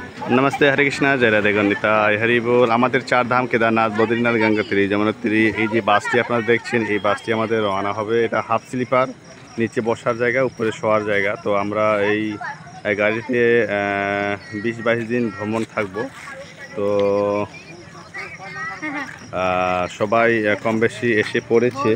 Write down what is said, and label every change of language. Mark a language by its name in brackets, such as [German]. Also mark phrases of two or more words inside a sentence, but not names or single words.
[Hindi] नमस्ते हरे कृष्णा जय राधे गणिताय हरि बोल [Bangla] আমাদের চার ধাম কেদারনাথ বদ্রীনাথ গঙ্গোত্রী যমুনোত্রী এই যে বাসটি আপনারা দেখছেন এই বাসটি আমাদের রওনা হবে। এটা হাফ স্লিপার, নিচে বসার জায়গা উপরে শোয়ার জায়গা। তো আমরা এই গাড়িতে 20-22 দিন ভ্রমণ থাকব। তো সবাই কম বেশি এসে পড়েছে।